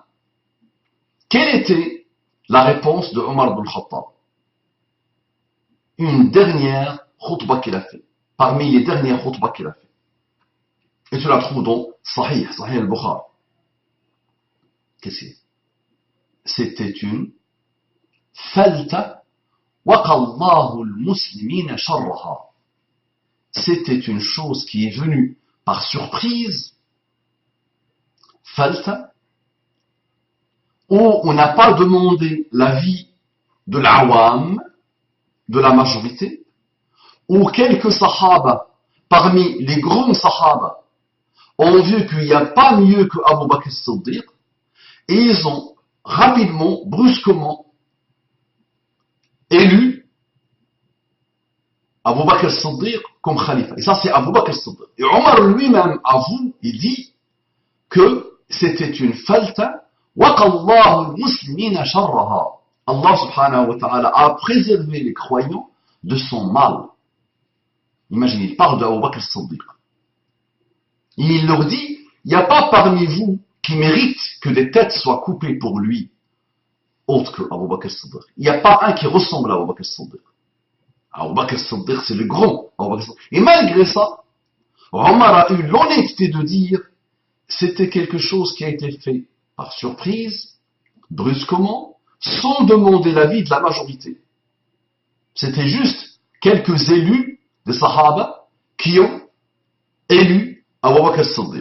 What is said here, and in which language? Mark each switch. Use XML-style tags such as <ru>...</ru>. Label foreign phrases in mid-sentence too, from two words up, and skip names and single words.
<fr>Quelle était la réponse de Omar ibn al-Khattab? Une dernière khutbah qu'il a fait, parmi les dernières khutbahs qu'il a fait. Et tu la trouves dans Sahih al-Bukhari. Qu'est-ce que c'est? C'était une</fr> <ar>فلتة وقى الله المسلمين شرها.</ar> <fr>C'était une chose qui est venue par surprise, falta, où on n'a pas demandé l'avis de l'awam, de la majorité, où quelques sahaba, parmi les grands sahaba, ont vu qu'il n'y a pas mieux que Abu Bakr as-Siddiq, et ils ont rapidement, brusquement, élu Abu Bakr al-Siddiq comme khalifa. Et ça, c'est Abu Bakr al-Siddiq. Et Omar lui-même avoue, il dit que c'était une falta.</fr> <ar>وَقَاللَّهُ الْمُسْلِمِينَ شَرَّهَا.</ar> <fr>Allah</fr> <ar>سبحانه وتعالى</ar> <fr>a préservé les croyants de son mal. Imaginez, il parle d'Abu Bakr al-Siddiq. Il leur dit, il n'y a pas parmi vous qui mérite que des têtes soient coupées pour lui, autre que Abu Bakr al-Siddiq. Il n'y a pas un qui ressemble à Abu Bakr al-Siddiq. Abu Bakr al-Siddiq, c'est le grand Abu Bakr al-Siddiq. Et malgré ça, Omar a eu l'honnêteté de dire, c'était quelque chose qui a été fait par surprise, brusquement, sans demander l'avis de la majorité. C'était juste quelques élus des Sahaba qui ont élu Abu Bakr al-Siddiq.</fr>